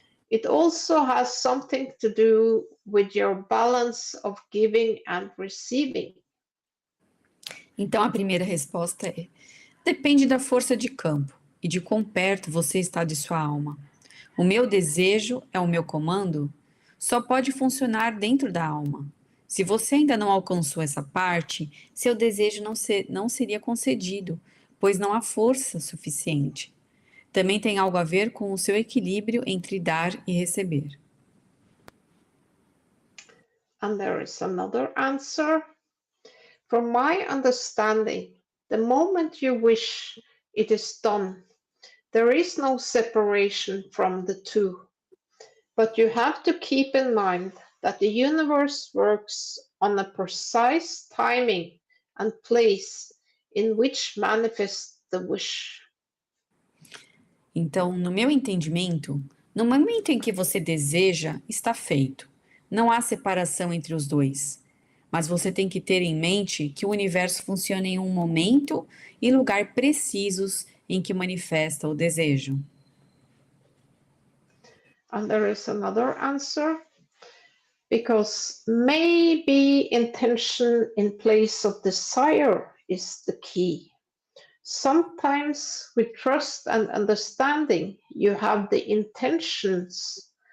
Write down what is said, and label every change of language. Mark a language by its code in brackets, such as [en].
[en] It also has something to do with your balance of giving and receiving. [pt] Então, a primeira resposta é: depende da força de campo e de quão perto você está de sua alma. O meu desejo é o meu comando só pode funcionar dentro da alma. Se você ainda não alcançou essa parte, seu desejo não seria concedido, pois não há força suficiente. Também tem algo a ver com o seu equilíbrio entre dar e receber. [en] And there is another answer. From my understanding, the moment you wish, it is done. There is no separation from the two. But you have to keep in mind that the universe works on a precise timing and place in which manifests the wish. [pt] Então, no meu entendimento, no momento em que você deseja, está feito. Não há separação entre os dois. Mas você tem que ter em mente que o universo funciona em um momento e lugar precisos em que manifesta o desejo. [en] And there is another answer. Because maybe intention in place of desire is the key. Sometimes with trust and understanding, you have the intentions.